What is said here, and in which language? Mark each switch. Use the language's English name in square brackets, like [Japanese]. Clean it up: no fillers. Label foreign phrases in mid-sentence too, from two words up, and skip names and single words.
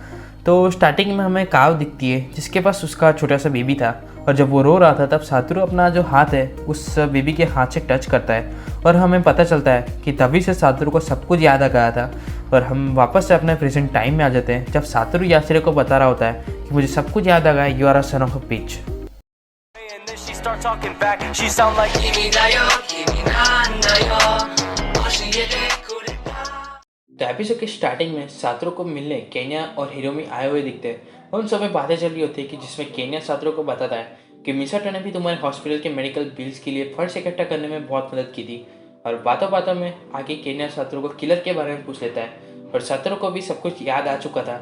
[Hindi] तो स्टार्टिंग में हमें काव दिखती है जिसके पास उसका छोटा सा बेबी था, और जब वो रो रहा था तब सातोरू अपना जो हाथ है उस बेबी के हाथ से टच करता है और हमें पता चलता है कि तभी से सातोरू को सब कुछ याद आ गया था। और हम वापस से अपने [English] present time [Hindi] में आ जाते हैं जब सातोरू याशिरो को बता रहा होता है कि मुझे सब कुछ याद आ गया, [English] You are a son of a pitch. Start talking back, she sound like [Japanese] 君だよ 君なんだよ 教えてくれた. [Hindi] तो एपिसोड के स्टार्टिंग में सातोरू को मिलने केन्या और हिरोमी आए हुए दिखते हैं। उन सब में बातें चल रही होती है कि जिसमें केन्या सातोरू को बताता है कि मिसाटो ने भी तुम्हारे हॉस्पिटल के [English] medical bills [Hindi] के लिए फंड्स इकट्ठा करने में बहुत मदद की थी। और बातों बातों में आगे केन्या सातोरू को किलर के बारे में पूछ लेता है, और सातोरू को भी सब कुछ याद आ चुका था।